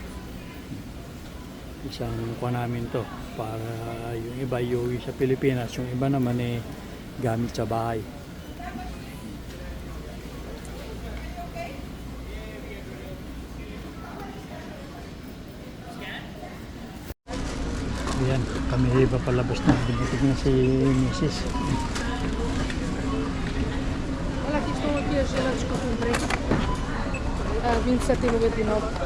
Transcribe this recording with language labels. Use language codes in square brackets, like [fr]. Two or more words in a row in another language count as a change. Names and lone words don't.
[tl] Isang kuha namin to para yung iba iuwi sa Pilipinas, yung iba naman gamit sa bahay. Ayan, kami papalabas na. Binitig na si Mrs. [pt] Olha, aqui estão aqui as gelados que eu comprei. A 27,99.